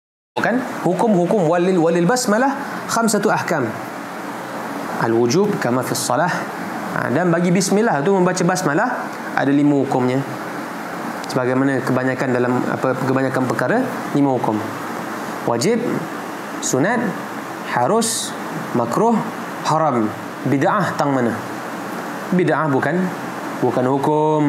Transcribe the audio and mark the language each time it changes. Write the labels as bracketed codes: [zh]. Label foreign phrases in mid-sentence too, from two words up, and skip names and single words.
[ms] kan hukum-hukum [ar] walil basmalah khamsatu ahkam. Al-wujub kama fi shalah. [ms] Dan bagi bismillah tu membaca basmalah ada 5 hukumnya. Sebagaimana kebanyakan perkara 5 hukum. Wajib, sunat, harus, makruh, haram. Bid'ah tang mana? Bid'ah bukan hukum.